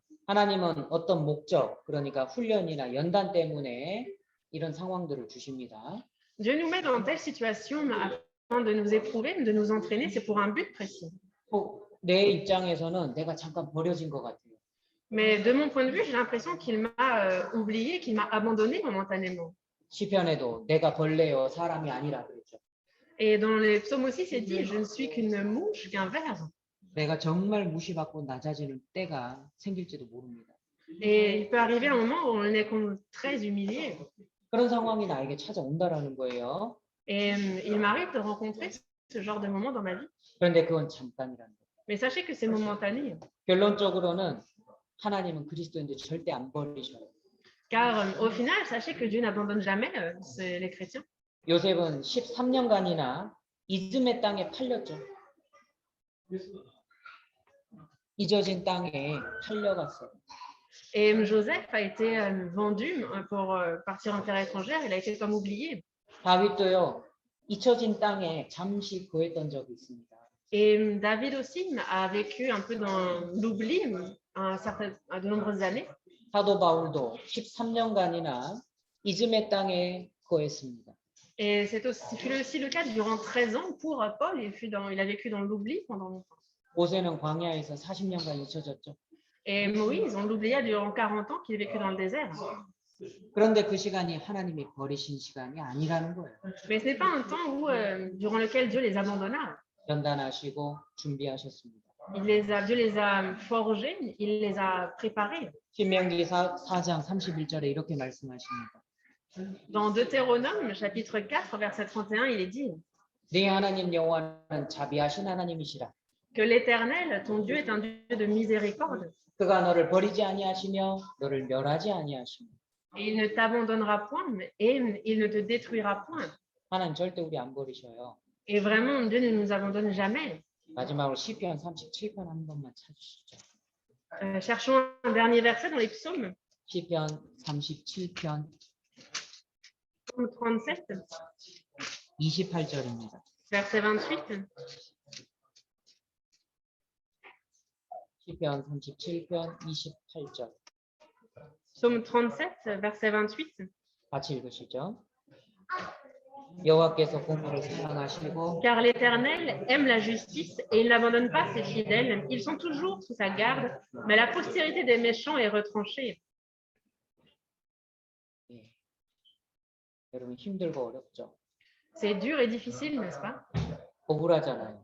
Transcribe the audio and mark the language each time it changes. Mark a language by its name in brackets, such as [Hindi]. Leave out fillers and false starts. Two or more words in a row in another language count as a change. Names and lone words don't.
[Korean] 하나님은 어떤 목적, 그러니까 훈련이나 연단 때문에 이런 상황들을 주십니다. [French] Dieu nous met dans telle situation afin de nous éprouver, de nous entraîner, c'est pour un but précis. [Korean] 내 입장에서는 내가 잠깐 버려진 것 같아요. [French] Mais de mon point de vue, j'ai l'impression qu'il m'a oublié, qu'il m'a abandonné momentanément. [Korean] 시편에도 내가 벌레요 사람이 아니라 그랬죠. [French] Et dans les psaumes aussi, c'est dit, je ne suis qu'une mouche, qu'un ver. [Korean] 내가 정말 무시받고 낮아지는 때가 생길지도 모릅니다. [French] Et il peut arriver un moment où on est très humilié. [Korean] 그런 상황이 나에게 찾아온다라는 거예요. [French] Et il m'arrive de rencontrer ce genre de moment dans ma vie. [Korean] 그런데 그건 잠깐이라는 거예요. [French] Mais sachez que c'est momentané. [Korean] 결론적으로는 하나님은 그리스도인들 절대 안 버리셔요. [French] Car au final, sachez que Dieu n'abandonne jamais les chrétiens. [Korean] 요셉은 13년간이나 이즈메 땅에 팔렸죠. 잊어진 땅에 팔려갔어요. [French] Et Joseph a été vendu pour partir en terre étrangère. Il a été comme oublié. [Korean] 다윗도요. 잊혀진 땅에 잠시 거했던 적이 있습니다. [French] Et David aussi a vécu un peu dans l'oubli à de nombreuses années. [Korean] 사도 바울도 13년간이나 이즘의 땅에 거했습니다. [French] Et c'est aussi le cas durant 13 ans pour Paul. Il a vécu dans l'oubli pendant longtemps. [Korean] 모세는 광야에서 40년간 잊혀졌죠. [French] Et Moïse, on l'oublia durant 40 ans qu'il a vécu dans le désert. [Korean] 그런데 그 시간이 하나님이 버리신 시간이 아니라는 거예요. [French] Mais ce n'est pas un temps durant lequel Dieu les abandonna. [Korean] 연단하시고 준비하셨습니다. [French] Dieu les a forgés, il les a préparés. [Korean] 신명기 4장 31절에 이렇게 말씀하십니다. [French] Dans Deutéronome, chapitre 4, verset 31, il est dit [Korean] 네 하나님 여호와는 자비하신 하나님이시라. [French] que l'Éternel, ton Dieu, est un Dieu de miséricorde. [Korean] 그가 너를 버리지 아니하시며 너를 멸하지 아니하시며. [French] Et il ne t'abandonnera point et il ne te détruira point. [Korean] 하나님 절대 우리 안 버리셔요. [French] Et vraiment, Dieu ne nous abandonne jamais. [Korean] 마지막으로 시편 37편 한 번만 찾으시죠. [French] Cherchons un dernier verset dans les psaumes. [Korean] 시편 37편 [French] Psaume 37, [Korean] 28절입니다. [French] verset 28. [Korean] 시편 37편 28절. [French] Psaume 37, verset 28. [Korean] 같이 읽으시죠. 여호와께서 공의를 사랑하시고 [French] Car l'Éternel aime la justice et il n'abandonne pas ses fidèles. Ils sont toujours sous sa garde, mais la postérité des méchants est retranchée. [Korean] 예. 여러분 힘들고 어렵죠. [French] C'est dur et difficile, n'est-ce pas? [Korean] 억울하잖아요.